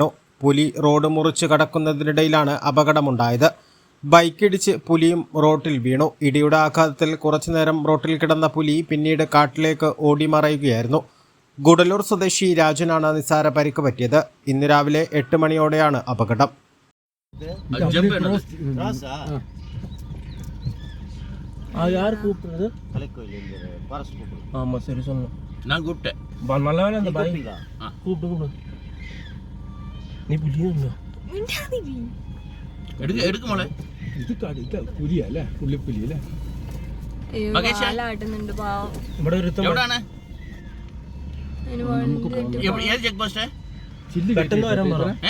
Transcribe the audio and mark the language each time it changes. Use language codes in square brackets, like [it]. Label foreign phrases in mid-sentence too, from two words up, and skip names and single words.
[ml] പുലി റോഡ് മുറിച്ച് കടക്കുന്നതിനിടയിലാണ് അപകടമുണ്ടായത്. ബൈക്കിടിച്ച് പുലിയും റോട്ടിൽ വീണു. ഇടിയുടെ ആഘാതത്തിൽ കുറച്ചുനേരം റോട്ടിൽ കിടന്ന പുലി പിന്നീട് കാട്ടിലേക്ക് ഓടിമറയുകയായിരുന്നു. ഗുഡലൂർ സ്വദേശി രാജനാണ് നിസാര പരിക്ക് പറ്റിയത്. ഇന്ന് രാവിലെ 8 മണിയോടെയാണ് അപകടം. [ta] நான் கூப்பிட்டேன். நல்லா வேலை அந்த பாய் கூப்பிட்டு நீ புலியா [ml] എടുക്ക് മോളെ. ഇത് പുലിയല്ലേ പുള്ളിപ്പുലിയല്ലേ ഇവിടെ എവിടാണ്? ഏത് ചെക്ക് പോസ്റ്റ്? പെട്ടെന്ന് വരാൻ പറ.